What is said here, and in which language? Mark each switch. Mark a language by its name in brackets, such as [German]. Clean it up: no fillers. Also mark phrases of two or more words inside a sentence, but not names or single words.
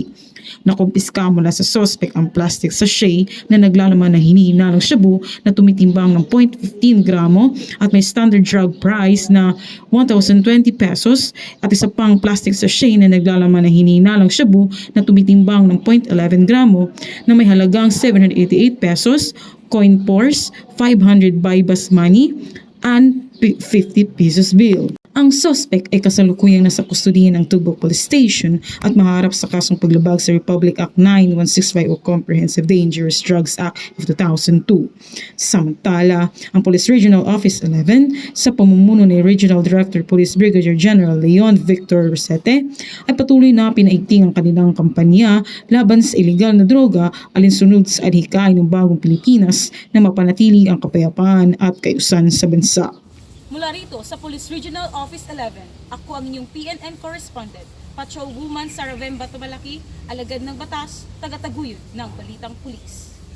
[Filipino] Nakumpiska mula sa suspect ang plastic sachet na naglalaman ng hinihinalang shabu na tumitimbang ng 0.15 gramo at may [English] standard drug price [Filipino] na 1,020 pesos at isa pang plastic sachet na naglalaman ng hinihinalang shabu na tumitimbang ng 0.11 gramo na may halagang 788 pesos, [English] coin purse, 500 bypass money, and 50 pesos bill. [Filipino] Ang suspect ay kasalukuyang nasa kustudiya ng Tubok Police Station at maharap sa kasong paglabag sa Republic Act 9165 o Comprehensive Dangerous Drugs Act of 2002. Samantala, ang Police Regional Office 11 sa pamumuno ni Regional Director Police Brigadier General Leon Victor Rosete ay patuloy na pinaigting ang kanilang kampanya laban sa iligal na droga alinsunod sa adhikain ng bagong Pilipinas na mapanatili ang kapayapaan at kaayusan sa bansa. Mula rito sa Police Regional Office 11, ako ang inyong PNN correspondent, Patrol Woman Sara Vemba Tumalaki, alagad ng batas, taga-taguyod ng Balitang Pulis.